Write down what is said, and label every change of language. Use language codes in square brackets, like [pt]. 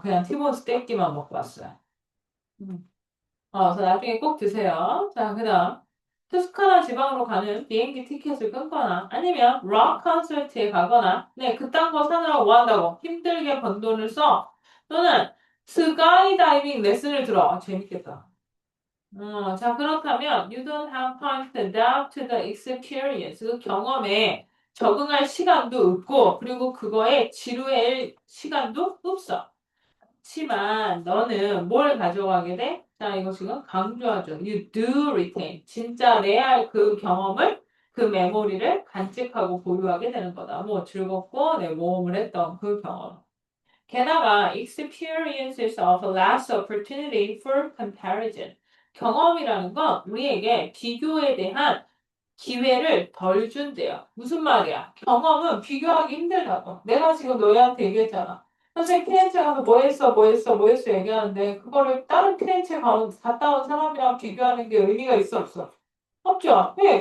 [ko] 그냥 티모스 떼끼만 먹고 왔어요. 음. 그래서 나중에 꼭 드세요. 자, 그 다음. 투스카나 지방으로 가는 비행기 티켓을 끊거나 아니면 락 콘서트에 가거나 네, 그딴 거 사느라고 뭐 한다고? 힘들게 번 돈을 써. 또는 스카이 다이빙 레슨을 들어. 재밌겠다. 자, 그렇다면 [en] you don't have time to adapt to the experience. [ko] 그 경험에 적응할 시간도 없고 그리고 그거에 지루할 시간도 없어. 그렇지만 너는 뭘 가져가게 돼? 자, 이거 지금 강조하죠. [en] You do retain. [ko] 진짜 레알 그 경험을, 그 메모리를 간직하고 보유하게 되는 거다. 뭐 즐겁고 내 모험을 했던 그 경험. 게다가 [en] experiences of less opportunity for comparison. [ko] 경험이라는 건 우리에게 비교에 대한 기회를 덜 준대요. 무슨 말이야? 경험은 비교하기 힘들다고. 내가 지금 너희한테 얘기했잖아. 선생님 피렌체 가서 뭐 했어 얘기하는데 그거를 다른 피렌체 갔다 온 사람이랑 비교하는 게 의미가 있어 없어? 없죠. 왜?